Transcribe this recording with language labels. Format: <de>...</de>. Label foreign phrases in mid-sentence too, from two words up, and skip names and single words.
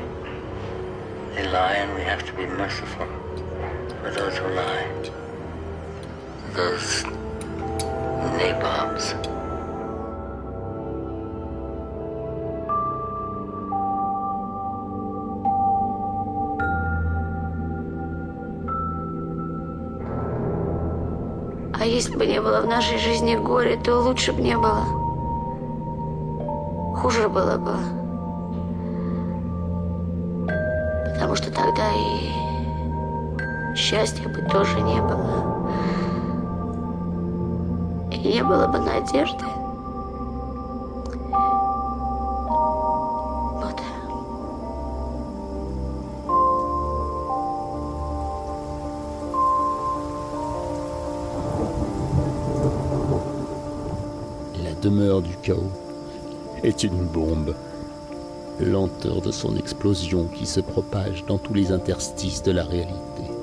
<en>They lie, and we have to be merciful for those who lie. Those nabobs.</en> <ru>А если бы не было в нашей жизни горя, то лучше бы не было. Хуже было бы. Потому что тогда и счастья бы тоже не было. И не было бы надежды. Вот.</ru> <fr>La demeure du chaos est une bombe. Lenteur de son explosion qui se propage dans tous les interstices de la réalité.</fr>